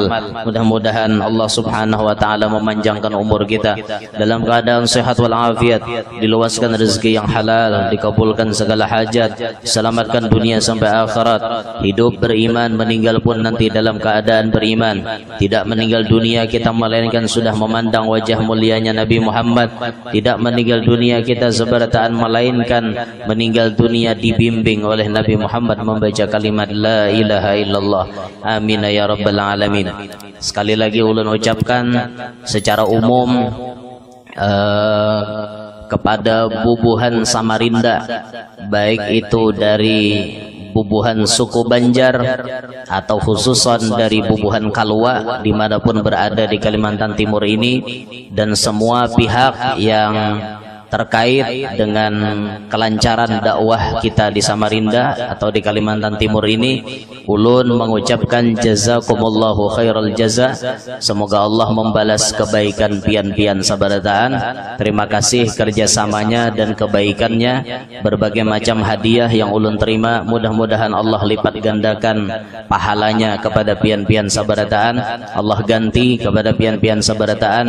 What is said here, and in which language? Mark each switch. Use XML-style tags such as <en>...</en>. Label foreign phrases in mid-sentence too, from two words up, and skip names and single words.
<id>Mudah-mudahan</id> <ar>Allah Subhanahu wa Ta'ala</ar> <id>memanjangkan umur kita dalam keadaan sehat walafiat, diluaskan rezeki yang halal, dikabulkan segala hajat, selamatkan dunia sampai akhirat, hidup beriman, meninggal pun nanti dalam keadaan beriman, tidak meninggal dunia kita melainkan sudah memandang wajah mulianya Nabi Muhammad, tidak meninggal dunia kita seberataan melainkan meninggal dunia dibimbing oleh Nabi Muhammad membaca kalimat</id> <ar>la ilaha illallah. Amin ya rabbal alamin.</ar> <bjn>Sekali lagi ulun ucapkan secara umum kepada bubuhan Samarinda, baik itu dari bubuhan suku Banjar atau khususan dari bubuhan Kalwa dimanapun berada di Kalimantan Timur ini, dan semua pihak yang terkait dengan kelancaran dakwah kita di Samarinda atau di Kalimantan Timur ini, ulun mengucapkan</bjn> <ar>jazakumullahu khairal jaza.</ar> <bjn>Semoga Allah membalas kebaikan pian-pian sabarataan. Terima kasih kerjasamanya dan kebaikannya, berbagai macam hadiah yang ulun terima, mudah-mudahan Allah lipat gandakan pahalanya kepada pian-pian sabarataan, Allah ganti kepada pian-pian sabarataan.</bjn>